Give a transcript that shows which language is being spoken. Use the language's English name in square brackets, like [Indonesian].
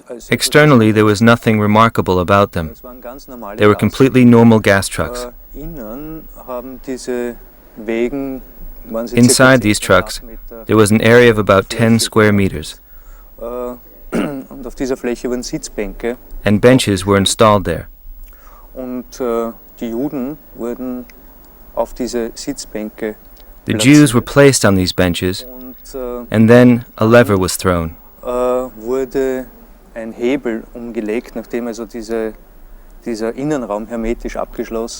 [English] Externally, there was nothing remarkable about them. They were completely normal gas trucks. [German] Innen haben diese Wegen [English] Inside these trucks, there was an area of about 10 square meters, [German] und auf dieser Fläche waren Sitzbänke. [English] And benches were installed there. [German] Und die Juden wurden auf diese Sitzbänke [English] The Jews were placed on these benches, and then a lever was thrown. [German] Wurde ein Hebel umgelegt, nachdem also dieser Innenraum hermetisch abgeschlossen